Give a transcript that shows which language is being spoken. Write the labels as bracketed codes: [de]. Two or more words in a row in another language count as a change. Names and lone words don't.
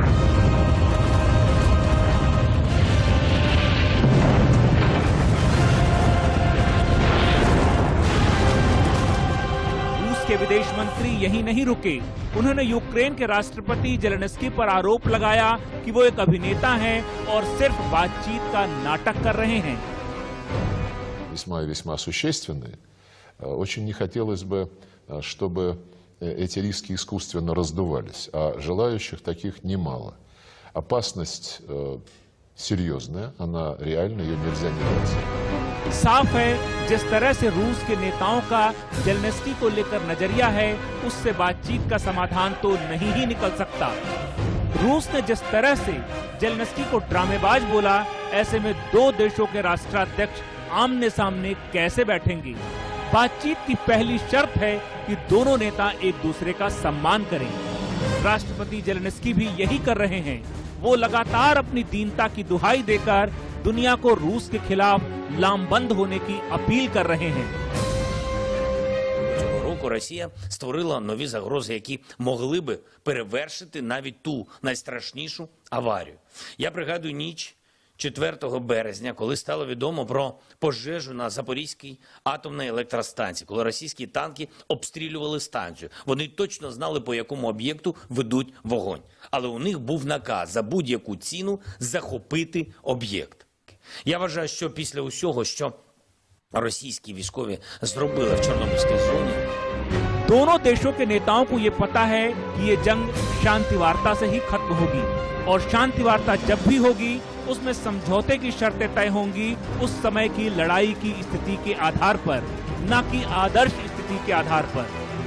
[hi] के विदेश मंत्री यही नहीं रुके, उन्होंने यूक्रेन के राष्ट्रपति जेलेंस्की पर आरोप लगाया कि वो एक अभिनेता हैं और सिर्फ बातचीत का नाटक कर रहे हैं। [ru] Весьма существенные. Очень не хотелось бы, чтобы эти риски искусственно раздувались, а желающих таких немало. Опасность серьезная, она реальна, ее нельзя недооценивать. [hi] साफ है जिस तरह से रूस के नेताओं का जेलेंस्की को लेकर नजरिया है, उससे बातचीत का समाधान तो नहीं ही निकल सकता। रूस ने जिस तरह से जेलेंस्की को ड्रामेबाज बोला, ऐसे में दो देशों के राष्ट्राध्यक्ष आमने सामने कैसे बैठेंगे? बातचीत की पहली शर्त है कि दोनों नेता एक दूसरे का सम्मान करें। राष्ट्रपति जेलेंस्की भी यही कर रहे हैं। वो लगातार अपनी दीनता की दुहाई देकर दुनिया को रूस के खिलाफ लामबंद होने की अपील कर रहे हैं। [uk] Цього року Росія створила нові загрози, які могли би перевершити навіть ту найстрашнішу аварію. Я пригадую ніч 4 березня, коли стало відомо про пожежу на Запорізькій атомній електростанції, коли російські танки обстрілювали станцію. Вони точно знали, по якому об'єкту ведуть вогонь. Але у них був наказ за будь-яку ціну захопити об'єкт. Я вважаю, що після усього, що російські військові зробили в Чорнобильській зоні, [hi] दोनों देशों के नेताओं को ये पता है कि ये जंग शांति वार्ता से ही खत्म होगी, और शांति वार्ता जब भी होगी उसमें समझौते की शर्तें तय होंगी उस समय की लड़ाई की स्थिति के आधार पर, न कि आदर्श स्थिति के आधार पर।